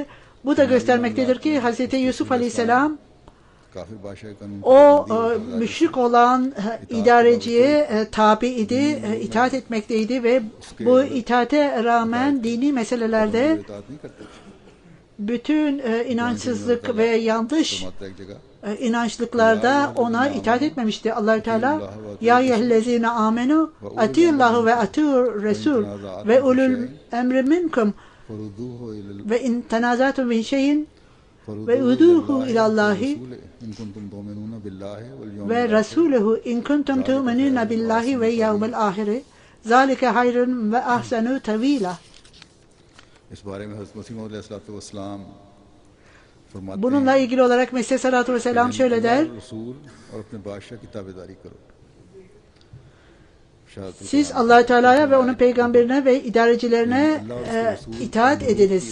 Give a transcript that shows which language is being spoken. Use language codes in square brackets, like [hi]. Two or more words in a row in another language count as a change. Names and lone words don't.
[tr] Bu da göstermektedir ki Hazreti Yusuf Aleyhisselam o müşrik olan idareciye tabi idi, itaat etmekteydi ve bu itaate rağmen dini meselelerde bütün inançsızlık ve yanlış inançlıklarda ona itaat etmemişti. [ar] الله تعالى يا أيها الذين آمنوا أطيعوا الله وأطيعوا الرسول وأولي الأمر منكم وإن تنازعتم من شيء وردوه إلى الله ورسوله إن كنتم تؤمنون بالله واليوم الآخر ذلك خير وأحسن تأويلا. [tr] Bununla ilgili olarak Mesih [ar] عليه الصلاة والسلام [tr] şöyle der: siz Allah Teala'ya ve onun peygamberine ve idarecilerine itaat ediniz.